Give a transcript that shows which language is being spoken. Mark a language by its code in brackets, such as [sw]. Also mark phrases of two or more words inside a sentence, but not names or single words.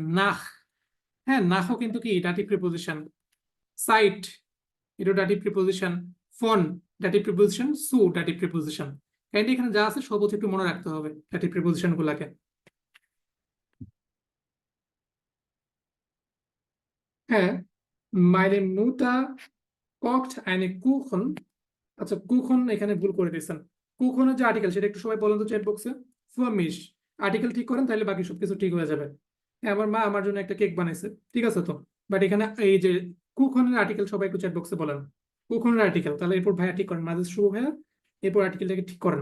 [bn] নাহ, হ্যাঁ, নাহও কিন্তু কি [en] dative preposition. [bn] সাইট, এটা [en] dative preposition. [bn] ফোন [en] dative preposition. [bn] সু [en] dative preposition. [bn] কাইন্ডলি এখানে যা আছে সব হচ্ছে একটু মনে রাখতে হবে [en] dative preposition [bn] গুলাকে। হ্যাঁ, [de] meine Mutter kocht eine Kuchen। [bn] আচ্ছা, কুখন এখানে ভুল করে দিয়েছেন। কুখনের যে আর্টিকেল সেটা একটু সবাই বলেন তো [en] chat box. [bn] ফুয়ামিশ, আর্টিকেল ঠিক করেন তাহলে বাকি সবকিছু ঠিক হয়ে যাবে। হ্যাঁ, আমার মা আমার জন্য একটা কেক বানাইছে, ঠিক আছে তো। বাট এখানে এই যে কুখনের আর্টিকেল সবাই একটু [en] chat box [bn] বলেন। কুখনের আর্টিকেল, তাহলে এরপর ভাইয়া ঠিক করেন, মাঝে শুভ ভাইয়া এরপর আর্টিকেলটাকে ঠিক করেন।